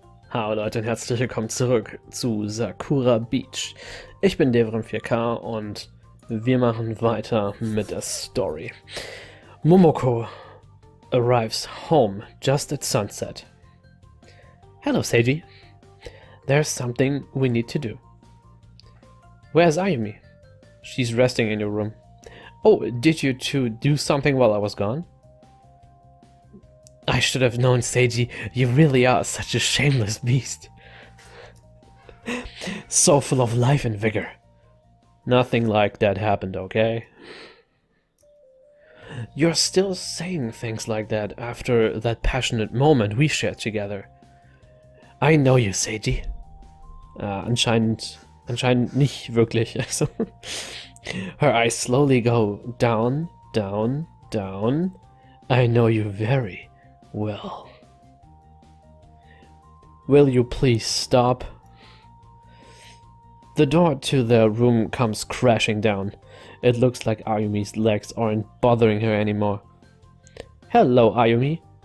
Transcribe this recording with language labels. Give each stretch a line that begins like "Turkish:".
German: Hallo Leute und herzlich willkommen zurück zu Sakura Beach. Ich bin Devrim 4K und wir machen weiter mit der Story.
English: Momoko arrives home just at sunset. Hello Seiji. There's something we need to do. Where's Ayumi? She's resting in your room. Oh, did you two do something while I was gone? I should have known, Seiji. You really are such a shameless beast. So full of life and vigor. Nothing like that happened, okay? You're still saying things like that after that passionate moment we shared together. I know you, Seiji.
German: Anscheinend nicht wirklich.
English: Also, her eyes slowly go down, down, down. I know you very well. Will you please stop? The door to their room comes crashing down. It looks like Ayumi's legs aren't bothering her anymore. Hello, Ayumi.